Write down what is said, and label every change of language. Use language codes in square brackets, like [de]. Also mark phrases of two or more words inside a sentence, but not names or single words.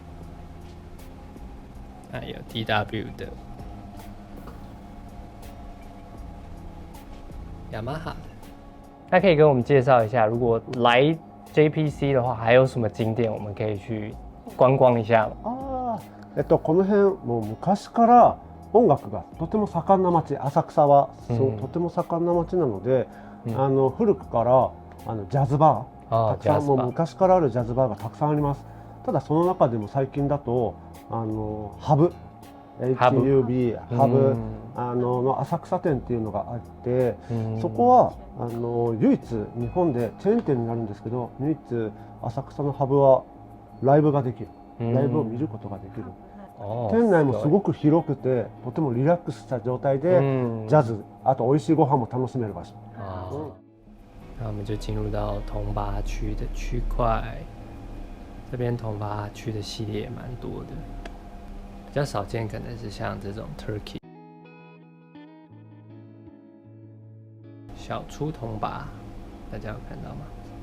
[zh] 还有 DW 的。雅马哈的，那可以跟我们介绍一下，如果来 JPC 的话，还有什么景点我们可以去观光一下吗？ [ja] この辺もう昔から音楽がとても盛んな町、浅草はとても盛んな町なので、古くからジャズバーたくさんもう昔からあるジャズバーがたくさんあります。ただその中でも最近だとハブHUB ハブの浅草店っていうのがあって、そこは唯一日本でチェーン店になるんですけど、唯一浅草のハブはライブができる、ライブを見ることができる。店内もすごく広くて、とてもリラックスした状態でジャズ、あと美味しいご飯も楽しめる場所。 [zh] 那我们就进入到铜拔区的区块，这边铜拔区的系列也蛮多的。比较少见可能是像这种 Turkey 小出铜拔，大家有看到吗？